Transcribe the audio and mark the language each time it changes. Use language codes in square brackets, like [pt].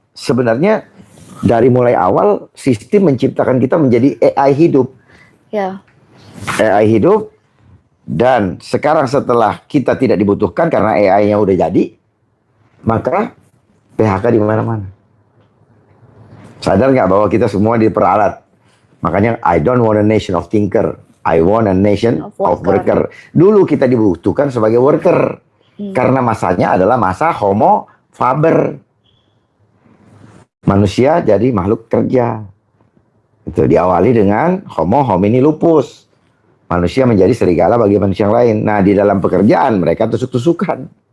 [id] sebenarnya dari mulai awal sistem menciptakan kita menjadi AI hidup. Ya. AI hidup, dan sekarang setelah kita tidak dibutuhkan karena AI-nya udah jadi, maka PHK di mana-mana. Sadar nggak bahwa kita semua diperalat? Makanya [en] I don't want a nation of thinker, I want a nation of worker. [id] Dulu kita dibutuhkan sebagai worker. Karena masanya adalah masa Homo faber. Manusia jadi makhluk kerja. Itu diawali dengan Homo homini lupus. Manusia menjadi serigala bagi manusia yang lain. Nah, di dalam pekerjaan mereka tusuk-tusukan.